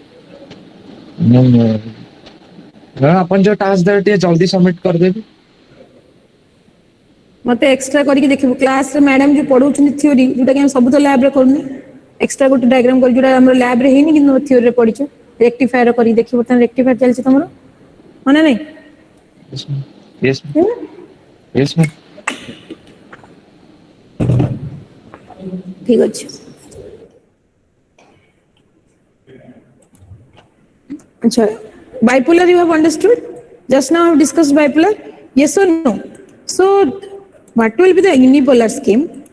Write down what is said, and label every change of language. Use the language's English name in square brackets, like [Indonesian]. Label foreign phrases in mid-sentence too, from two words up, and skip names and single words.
[Odia] ଆପଣ ଯୋଉ ଟାସ୍କ ଦେବେ ଟିକେ ଜଲ୍ଦି ସବମିଟ କରିଦେବି। ମତେ ଏକ୍ସଟ୍ରା କରିକି ଦେଖିବୁ, କ୍ଲାସରେ ମ୍ୟାଡାମ ଯୋଉ ପଢଉଛନ୍ତି ଥିଓରି, ଯୋଉଟା କି ଆମେ ସବୁ ତ ଲ୍ୟାବରେ କରୁନେ, ଏକ୍ସଟ୍ରା ଗୋଟେ ଡାଇଗ୍ରାମ କରି, ଯୋଉଟା ଆମର ଲ୍ୟାବରେ ହେଇନି କିନ୍ତୁ ଥିଓରିରେ ପଢିଛୁ, ରେକ୍ଟିଫାୟର କରିକି ଦେଖିବୁ। ବର୍ତ୍ତମାନ ରେକ୍ଟିଫାୟର ଚାଲିଛି ତମର, ହଁ ନା ନାଇଁ? [English] Yes, yes, ma'am. [Odia] ଠିକ ଅଛି। [English] Achha, bipolar you have understood? Just now I have discussed bipolar. Yes or no? So, what will be the unipolar scheme?